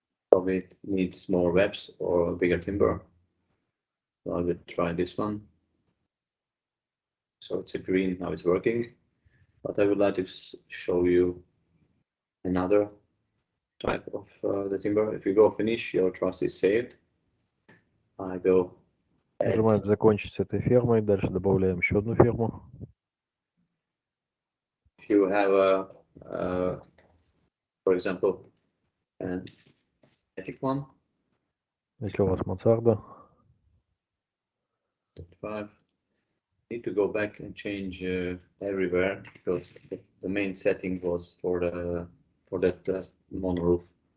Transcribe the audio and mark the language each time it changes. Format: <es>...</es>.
<en>Probably it needs more webs or bigger timber. So I will try this one. So it's a green, now it's working. But I would like to show you another type of the timber. If you go finish, your truss is saved. I go.</en> <ru>Нажимаем закончить с этой фермой, дальше добавляем еще одну ферму.</ru> <en>If you have for example, an attic one.</en> <ru>Если у вас мансарда.</ru> <en>5. Need to go back and change everywhere because the main setting was for that mono roof.</en>